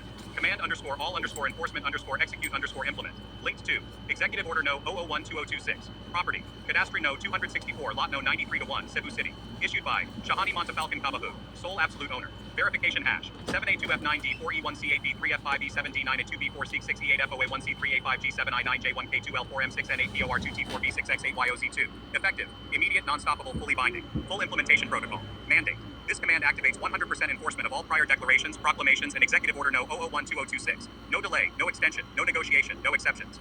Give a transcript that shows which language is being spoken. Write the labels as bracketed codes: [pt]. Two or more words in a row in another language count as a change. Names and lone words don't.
[en] Command _all_enforcement_execute_implement. Linked to Executive Order No. 001-2026. Property. Cadastre No. 264, Lot No. 93-1, Cebu City. Issued by Shahani Montefalcon Cabahug, sole absolute owner. Verification hash 7A2F9D4E1C8B3F5E17D9A2B4C68FOA1C3E5G799J1K2L4M6NA-POR2T4V6X8YOZ2. Effective. Immediate non-stoppable fully binding. Full implementation protocol. Mandate. This command activates 100% enforcement of all prior declarations, proclamations, and Executive Order No. 001-2026. No delay, no extension, no negotiation, no exceptions.